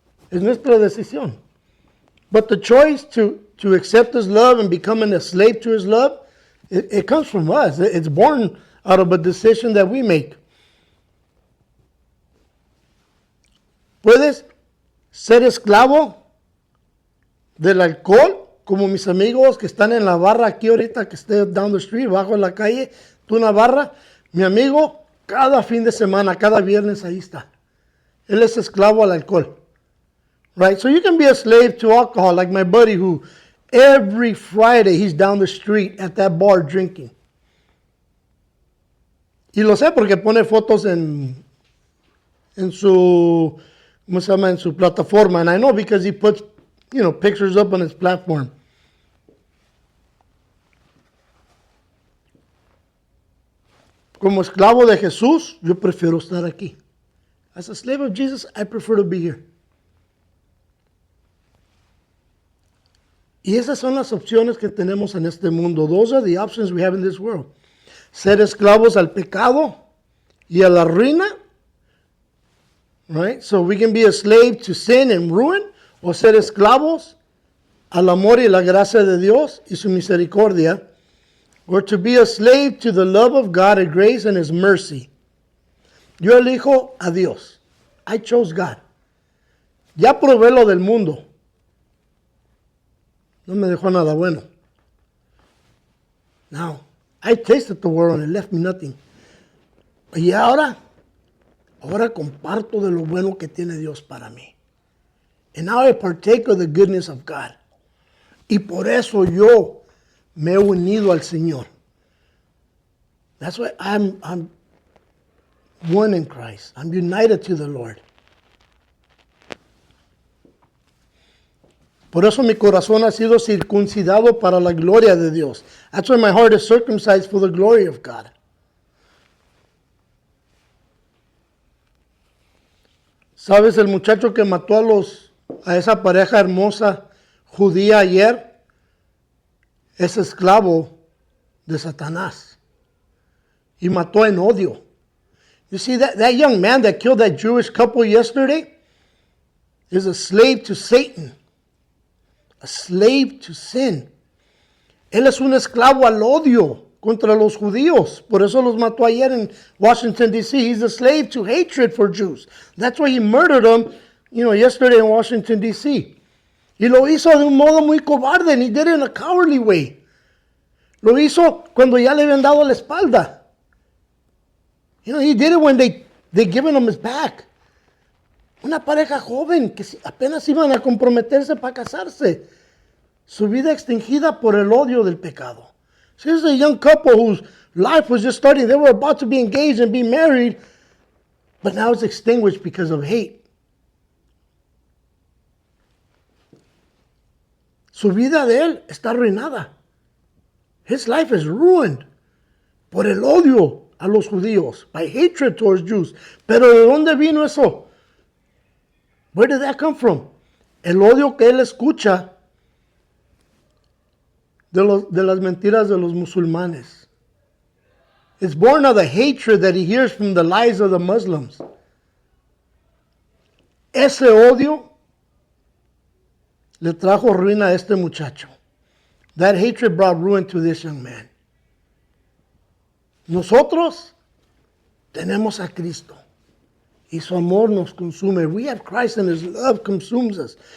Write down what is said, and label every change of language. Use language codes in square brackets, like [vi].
[es] Es nuestra decisión. [en] But the choice to accept his love and becoming a slave to his love, it comes from us. It's born out of a decision that we make. [es] Puedes ser esclavo del alcohol, como mis amigos que están en la barra aquí ahorita, que esté [en] down the street, [es] bajo en la calle, tú en la barra, mi amigo, cada fin de semana, cada viernes ahí está. Él es esclavo al alcohol. [en] Right? So you can be a slave to alcohol, like my buddy who every Friday he's down the street at that bar drinking. [es] Y lo sé porque pone fotos en su, ¿cómo se llama? En su plataforma. [en] And I know because he puts, pictures up on his platform. [es] Como esclavo de Jesús, yo prefiero estar aquí. [en] As a slave of Jesus, I prefer to be here. [es] Y esas son las opciones que tenemos en este mundo. [en] Those are the options we have in this world. [es] Ser esclavos al pecado y a la ruina. [en] Right? So we can be a slave to sin and ruin, [es] o ser esclavos al amor y la gracia de Dios y su misericordia, [en] or to be a slave to the love of God and grace and his mercy. [es] Yo elijo a Dios. [en] I chose God. [es] Ya probé lo del mundo. No me dejó nada bueno. [en] Now, I tasted the world and it left me nothing. [es] Y ahora comparto de lo bueno que tiene Dios para mí. [en] And now I partake of the goodness of God. [es] Y por eso yo me he unido al Señor. [en] That's why I'm one in Christ. I'm united to the Lord. [es] Por eso mi corazón ha sido circuncidado para la gloria de Dios. [en] That's why my heart is circumcised for the glory of God. [es] ¿Sabes el muchacho que mató a esa pareja hermosa judía ayer? Es esclavo de Satanás. Y mató en odio. [en] You see, that young man that killed that Jewish couple yesterday is a slave to Satan. A slave to sin. [es] Él es un esclavo al odio contra los judíos. Por eso los mató ayer en Washington, D.C. [en] He's a slave to hatred for Jews. That's why he murdered them, yesterday in Washington, D.C. [es] Y lo hizo de un modo muy cobarde. [en] And he did it in a cowardly way. [es] Lo hizo cuando ya le habían dado la espalda. [en] He did it when they given him his back. [es] Una pareja joven que apenas iban a comprometerse para casarse. Su vida extinguida por el odio del pecado. [en] So here's a young couple whose life was just starting. They were about to be engaged and be married, but now it's extinguished because of hate. [es] Su vida de él está arruinada. [en] His life is ruined [es] por el odio a los judíos, [en] by hatred towards Jews. [es] Pero ¿de dónde vino eso? [en] Where did that come from? [es] El odio que él escucha de las mentiras de los musulmanes. [en] It's born of the hatred that he hears from the lies of the Muslims. [es] Ese odio le trajo ruina a este muchacho. [en] That hatred brought ruin to this young man. [es] Nosotros tenemos a Cristo y su amor nos consume. [en] We have Christ and His love consumes us.